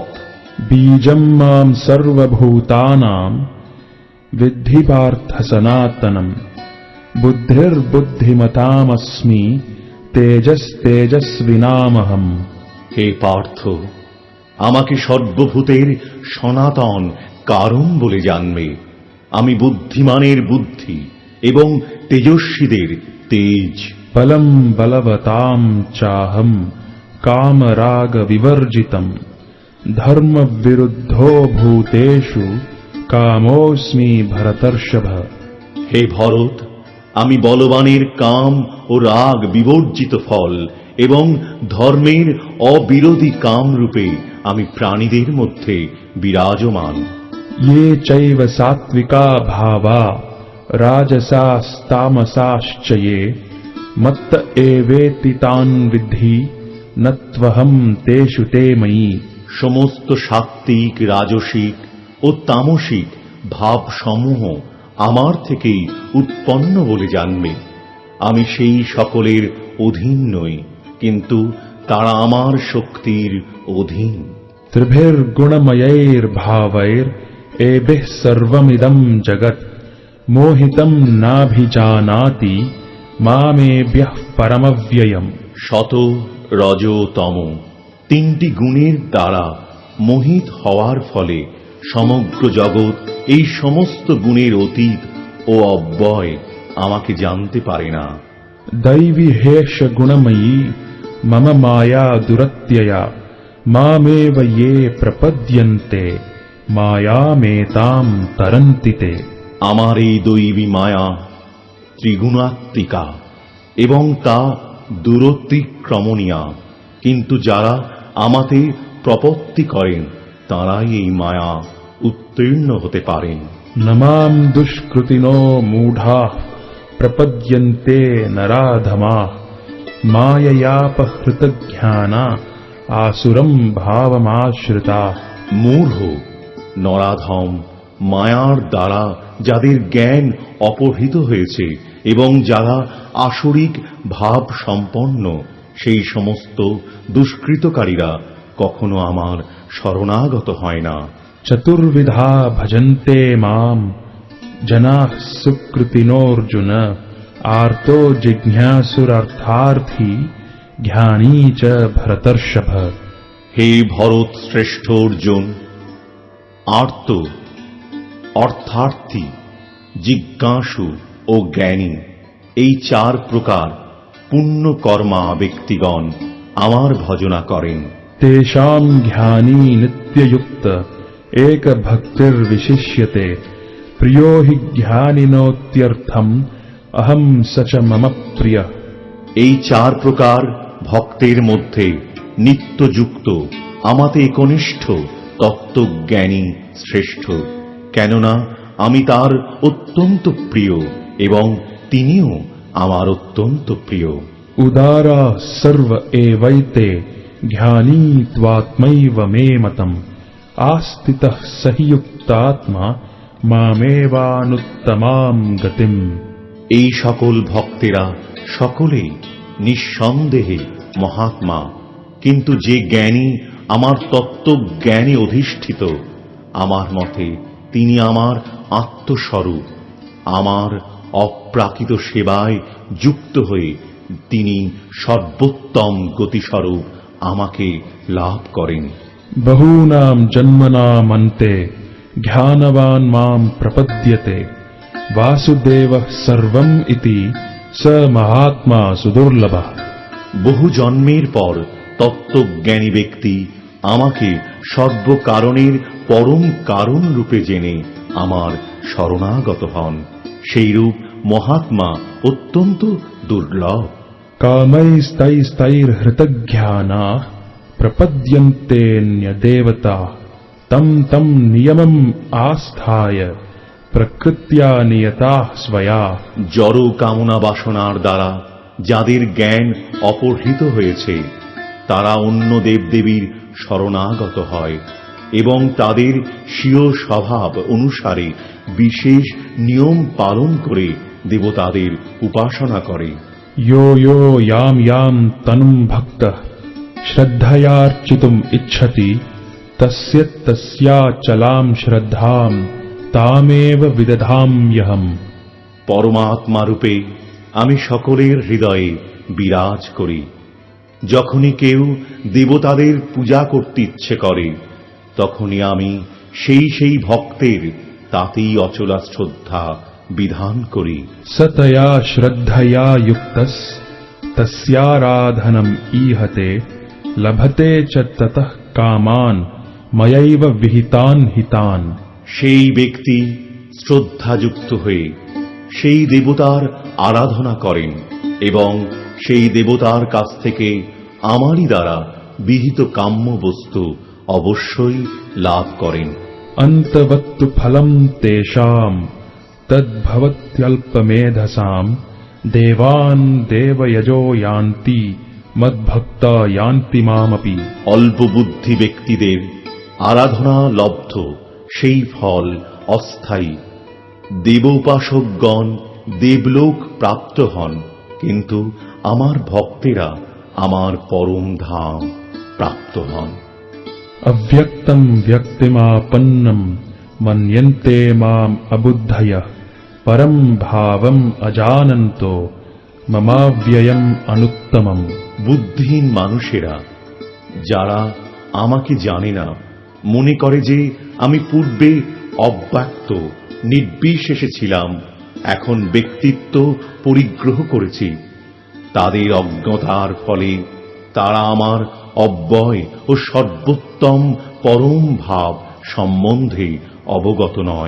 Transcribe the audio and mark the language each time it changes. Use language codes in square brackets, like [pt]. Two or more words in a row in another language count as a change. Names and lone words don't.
[sa] बीजं मां सर्वभूतानां विद्धि पार्थ सनातनम् बुद्धिर्बुद्धिमतामस्मि तेजस्तेजस्विनामहम्। [bn] হে পার্থ, আমাকে সর্বভূতের সনাতন কারণ বলে জানবে। আমি বুদ্ধিমানের বুদ্ধি এবং তেজস্বীদের তেজ। [sa] बलं बलवतां चाहं कामराग विवर्जितं धर्म विरुद्धो भूतेषु कामोऽस्मि भरतर्षभ। [bn] হে ভরত, আমি বলবানের কাম ও রাগ বিবর্জিত ফল এবং ধর্মের অবিরোধী কাম রূপে আমি প্রাণীদের মধ্যে বিরাজমান। [sa] ये चैव सात्विका भावा राजसास्तामसाश्च ये मत्त एवेति तान् विद्धि न त्वहं तेषु ते मयि। [bn] সমস্ত সাত্ত্বিক, রাজসিক ও তামসিক ভাবসমূহ আমার থেকেই উৎপন্ন বলে জানবে। আমি সেই সকলের অধীন নই, কিন্তু তারা আমার শক্তির অধীন। [sa] त्रिभिर्गुणमयैर्भावैर् एभिः सर्वमिदं जगत् मोहितं नाभिजानाति मामेभ्यः परमव्ययम्। [bn] শত, রজ, তম তিনটি গুণের দ্বারা মোহিত হওয়ার ফলে সমগ্র জগৎ এই সমস্ত গুণের অতীত ও অব্যয় আমাকে জানতে পারে না। [sa] दैवी हेष गुणमयी मम माया दुरत्यया मामेव ये प्रपद्यन्ते मायामेतां तरन्ति ते। [bn] আমার এই দৈবী মায়া ত্রিগুণাত্মিকা এবং তা দূরতিক্রমণীয়া, কিন্তু যারা আমাতে প্রপত্তি করেন তারাই এই মায়া উত্তীর্ণ হতে পারেন। [sa] न मां दुष्कृतिनो मूढाः प्रपद्यन्ते नराधमाः माययापहृतज्ञाना आसुरं भावमाश्रिताः। [bn] মূঢ়, নরাধম, মায়ার দ্বারা যাদের জ্ঞান অপহৃত হয়েছে এবং যারা আসরিক ভাব সম্পন্ন, সেই সমস্ত দুষ্কৃতকারীরা কখনো আমার শরণাগত হয় না। [sa] चतुर्विधा भजन्ते मां जनाः सुकृतिनोऽर्जुन आर्तो जिज्ञासुरर्थार्थी ज्ञानी च भरतर्षभ। [bn] হে ভরত শ্রেষ্ঠ অর্জুন, আর্ত, অর্থার্থী, জিজ্ঞাসু ও জ্ঞানী, এই চার প্রকার পুণ্য কর্মা ব্যক্তিগণ আমার ভজনা করেন। [sa] तेषां ज्ञानी नित्ययुक्त एक भक्तिर्विशिष्यते प्रियो हि ज्ञानिनोत्यर्थम् अहं स च मम प्रियः। [bn] এই চার প্রকার ভক্তের মধ্যে নিত্যযুক্ত আমাতে একনিষ্ঠ তত্ত্বজ্ঞানী শ্রেষ্ঠ, কেননা আমি তার অত্যন্ত প্রিয় এবং তিনিও আমার অত্যন্ত প্রিয়। [sa] उदारा सर्व एवैते ज्ञानी त्वात्मैव मे मतम् आस्थितः स हि युक्तात्मा मामेवानुत्तमां गतिम्। [bn] এই সকল ভক্তেরা সকলেই নিঃসন্দেহে মহাত্মা, কিন্তু যে জ্ঞানী আমার তত্ত্বজ্ঞানে অধিষ্ঠিত, আমার মতে তিনি আমার আত্মস্বরূপ। আমার অপ্রাকৃত সেবায় যুক্ত হয়ে তিনি সর্বোত্তম গতিস্বরূপ আমাকে লাভ করেন। [sa] बहूनां जन्मनामन्ते ज्ञानवान् मां प्रपद्यते वासुदेवः सर्वम् इति स महात्मा सुदुर्लभः। [bn] বহু জন্মের পর তত্ত্বজ্ঞানী ব্যক্তি আমাকে সর্বকারণের পরম কারণ রূপে জেনে আমার শরণাগত হন। সেইরূপ মহাত্মা অত্যন্ত দুর্লভ। [sa] कामैस्तैस्तैर्हृतज्ञानाः प्रपद्यन्तेऽन्यदेवताः तं तं नियमम् आस्थाय प्रकृत्या नियताः स्वया। [bn] জড় কামনা বাসনার দ্বারা যাদের জ্ঞান অপহৃত হয়েছে তারা অন্য দেবদেবীর শরণাগত হয় এবং তাদের স্বীয় স্বভাব অনুসারে বিশেষ নিয়ম পালন করে দেবতাদের উপাসনা করে। [sa] यो यो यां यां तनुं भक्तः श्रद्धयार्चितुम् इच्छति तस्य तस्याचलां श्रद्धां तामेव विदधाम्यहम्। [bn] পরমাত্মা রূপে আমি সকলের হৃদয়ে বিরাজ করি। যখনই কেউ দেবতাদের পূজা করতে ইচ্ছে করে তখনই আমি সেই ভক্তের তাতেই অচলা শ্রদ্ধা বিধান করি। [sa] सतया श्रद्धया युक्तस् तस्याराधनम् ईहते लभते च ततः कामान् मयैव विहितान् हितान्। [bn] সেই ব্যক্তি শ্রদ্ধাযুক্ত হয়ে সেই দেবতার আরাধনা করেন এবং সেই দেবতার কাছ থেকে আমারই দ্বারা বিহিত কাম্য বস্তু অবশ্যই লাভ করেন। [sa] अन्तवत्तु फलम् तेषाम् तद्भवत्यल्पमेधसाम् देवान् देवयजो यान्ति मद्भक्ता यान्ति मामपि। [bn] অল্প বুদ্ধি ব্যক্তিদের আরাধনা লব্ধ সেই ফল অস্থায়ী। দেবোপাসকগণ দেবলোক প্রাপ্ত হন, কিন্তু আমার ভক্তেরা আমার পরম ধাম প্রাপ্ত হন। [sa] अव्यक्तम् व्यक्तिमापन्नम् मन्यन्ते माम् अबुद्धयः परम् भावम् अजानन्तो ममाव्ययम् अनुत्तमम्। [bn] বুদ্ধিহীন মানুষেরা যারা আমাকে জানে না মনে করে যে আমি পূর্বে অব্যক্ত নির্বিশেষে ছিলাম, এখন ব্যক্তিত্ব পরিগ্রহ করেছি। তাদের অজ্ঞতার ফলে তারা আমার অব্যয় ও সর্বোত্তম পরম ভাব সম্বন্ধে অবগত নয়।